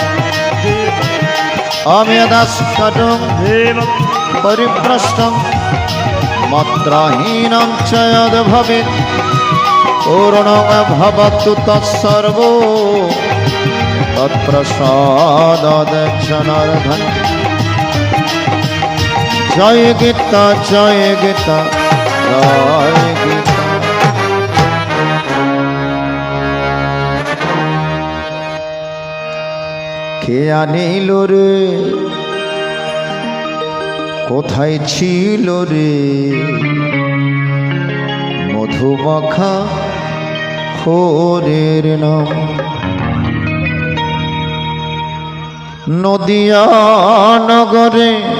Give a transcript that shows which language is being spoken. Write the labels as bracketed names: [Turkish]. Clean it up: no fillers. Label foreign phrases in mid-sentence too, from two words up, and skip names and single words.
[Sanskrit] अमेधस्कटं परिभ्रष्टं मात्राहीनं च यद् भवेत् पूर्णमभवतु तत्सर्वो तत्प्रसादात् जनार्दन जय गीता जय गीता जय गीता। [Bangla] কে আনিল রে কোথায় ছিল রে মধুমাখা খোরের নাম নদিয়া নগরে